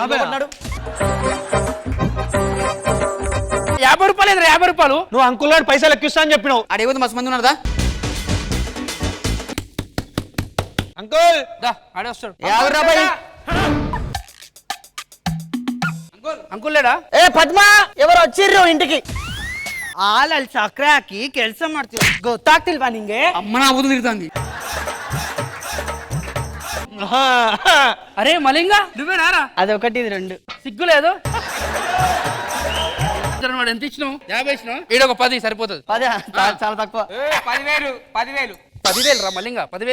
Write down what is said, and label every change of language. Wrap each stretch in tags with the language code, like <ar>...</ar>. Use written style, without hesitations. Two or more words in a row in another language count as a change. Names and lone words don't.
<te>50 రూపాయలు. 50 రూపాయలు నువ్వు అంకుల్ గారు పైసలు ఎక్కిస్తా అని చెప్పినావు. అడిగిపోతే మస్తు మంది ఉన్నారా? అంకుల్ ఆడే వస్తాడు. అంకుల్ లేడా? ఏ పద్మ ఎవరు వచ్చిర్రు ఇంటికి?</te> <kn>ಅಲ್ಲಿ ಚಕ್ರ ಹಾಕಿ ಕೆಲಸ ಮಾಡ್ತೀವಿ, ಗೊತ್ತಾಗ್ತಿಲ್ವಾ ನಿಂಗೆ?</kn> <te>అమ్మ నా బుద్ధి తిరుగుతుంది. అరే మలింగా నువ్వేనారా? అదొకటి ఇది 2 సిగ్గు లేదు. వాడు ఎంత ఇచ్చినావు? 50 ఇచ్చినావు. ఈడొక 10 సరిపోతుంది. చాలా తక్కువ. 10,000 రా మలింగా. 10,000</te>